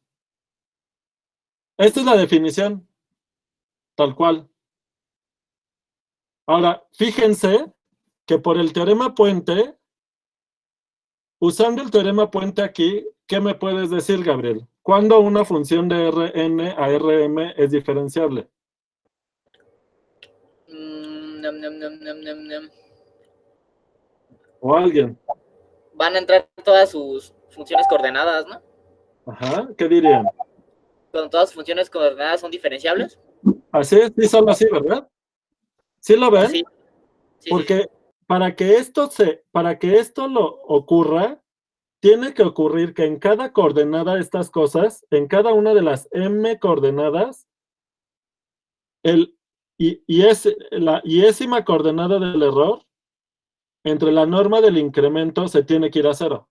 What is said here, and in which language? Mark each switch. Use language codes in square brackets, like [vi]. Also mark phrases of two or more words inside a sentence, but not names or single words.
[es] Esta es la definición, tal cual. Ahora, fíjense que por el teorema puente, usando el teorema puente aquí, ¿qué me puedes decir, Gabriel? ¿Cuándo una función de Rn a Rm es diferenciable? Nam, nam, nam, nam, nam, nam. ¿O alguien? Van a entrar todas sus funciones coordenadas, ¿no? Ajá, ¿qué dirían? Cuando todas sus funciones coordenadas son diferenciables. Así es, sí, solo así, ¿verdad? ¿Sí lo ven? Sí, sí, sí, sí. Porque para que esto lo ocurra, tiene que ocurrir que en cada coordenada de estas cosas, en cada una de las m coordenadas, es la iésima coordenada del error entre la norma del incremento se tiene que ir a cero.